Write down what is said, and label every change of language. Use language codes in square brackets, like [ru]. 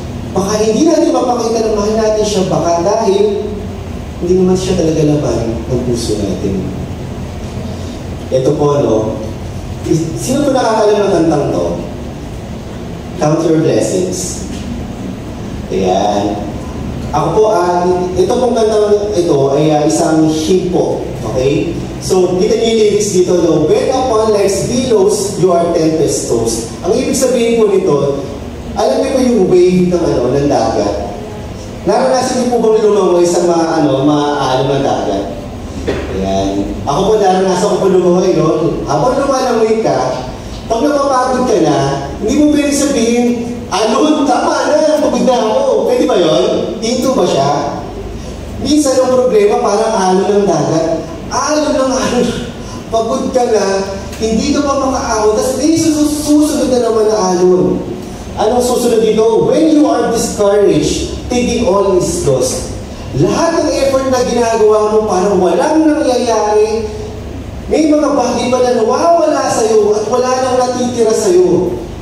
[tl] Baka hindi natin mapakita na mahal natin siya, baka dahil hindi naman siya talaga laman ng puso natin. Ito po, sino po nakakalam ng kantang to? [en] Count your blessings. [tl] Ayan. Ako po, ito pong kantang ito ay isang hymn po. [en] Okay? So, [tl] kita niyo yung lyrics dito, [en] when upon life's billows, you are tempestuous. [tl] Ang ibig sabihin po nito, alam niyo po yung wave ng dagat. Naranasan niyo po bang lumangoy sa maalam ng dagat? Ayan. Ako po, naranasan ko po lumangoy, Habang lumalangoy ka, pag napapagod ka na, hindi mo pwede sabihin, tama na, pagod na ako. Pwede ba yun? Dito ba siya? Minsan ang problema, parang alon ng dagat. Alon ng alon. Pagod ka na, hindi ka pa makaahon. Tapos may susunod na naman na alon. Anong susunod dito? [en] When you are discouraged, thinking all is lost. [tl] Lahat ng effort na ginagawa mo, parang walang nangyayari. May mga bagay pa na nawawala sa'yo at wala nang natitira sa'yo.